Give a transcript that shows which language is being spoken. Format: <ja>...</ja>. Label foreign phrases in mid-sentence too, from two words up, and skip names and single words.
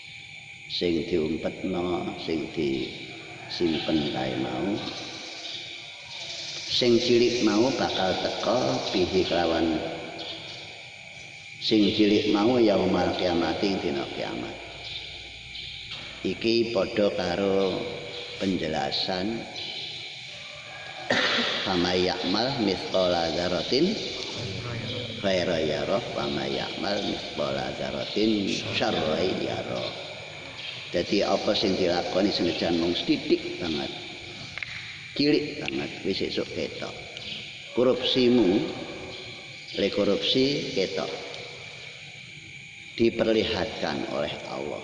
<jv>sing diumpetno, sing disimpen kae mau sing cilik mau bakal teka bihi kelawan sing cilik mau</jv> <ar>يوم القيامة</ar> <jv>ing dina kiamat. Iki padha karo penjelasan</jv> <ar>فمن يعمل مثقال ذرة خيرا يره فمن يعمل مثقال ذرة شرا يره.</ar> <jv>Dadi apa sing dilakoni senajan mung sithik banget, cilik banget wis esuk ketok. Korupsimu, le korupsi ketok.</jv> <id>Diperlihatkan oleh Allah.</id>